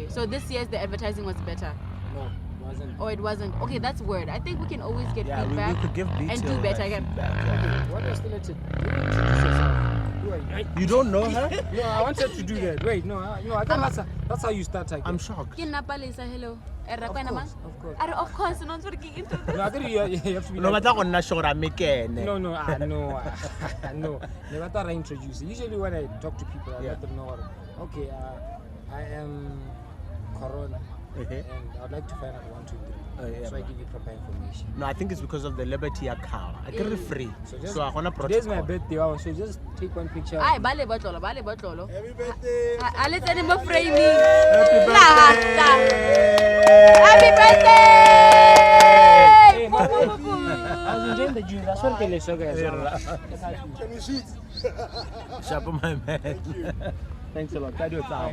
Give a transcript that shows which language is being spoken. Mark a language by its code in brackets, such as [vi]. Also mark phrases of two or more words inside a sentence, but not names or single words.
[en] So this year's the advertising was better. No, it wasn't. Or it wasn't. Okay, that's word. I think we can always get Yeah, we feedback could give and detail do better again. feedback, yeah. What is still at it? Introduce yourself. Who are you? You don't know her? No, I wanted to do that. Wait, no, I thought that's how you start. Like, I'm shocked. [st] Ke nna Palesa, [en] hello. of course. Of course, no one ke into this. No, I think you have to be No like, [st] batla go nna sure mekene. [en] no, no. Never thought I introduce. Usually when I talk to people, I Yeah. let them know what. Okay, I am Corona. Okay. and I'd like to find out 1, 2, 3. Oh, yeah, So I man. give you proper information. No, I think it's because of the liberty of Kawa. I get it free. So I want to Today's protect. my birthday, wow, so just take one picture. Ay, [st] bale botlolo, bale botlolo. [en] Happy birthday. Let's send him a framing. Happy Happy birthday! Hey, man, I was enjoying the juice. That's what they so guys. Can you shoot? Sharp on my man. Thanks a lot. That was out.